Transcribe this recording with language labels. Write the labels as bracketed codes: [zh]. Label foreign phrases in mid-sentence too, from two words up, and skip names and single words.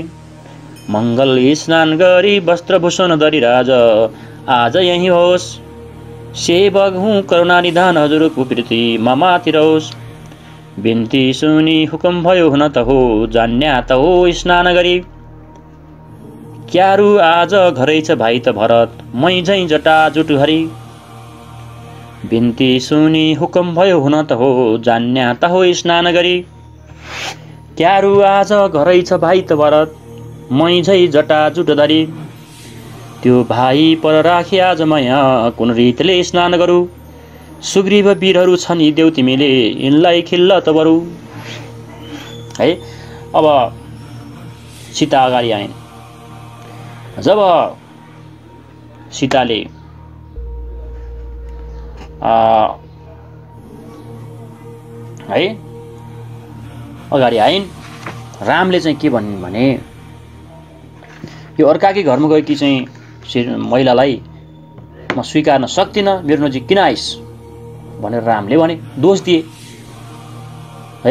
[ne] मङ्गल स्नान गरी वस्त्रभूषण धरी राज आज यही होस्। सेवक हुँ करुणा निधान हजुरको प्रीति ममाथि रहोस्। बिन्ती सुनि हुकुम भयो हुन त हो जान्या त हो स्नान गरी। क्यारु आज घरै छ भाइ त भरत मै झैँ जटा जुट हरी। बिन्ती सुनि हुकुम भयो हुन त हो जान्या त हो स्नान गरी। क्यारु आज घरै छ भाइ त भरत मै झैँ जटा जुट धरी। त्यो भाइ पर राखे आज म यहाँ कुन रीतले स्नान गरू। सुग्रीव वीरहरू छन् यी देऊ तिमीले यिनलाई खिल्ल त बरु। है अब सीता अगाडि आइन्। जब सीताले है अगाडि आइन् रामले चाहिँ के भनिन् भने यो अर्काकै घरमा गएकी चाहिँ महिलालाई म स्वीकार्न सक्दिनँ मेरो नजिक किन आइस् भनेर रामले भने दोष दिए है।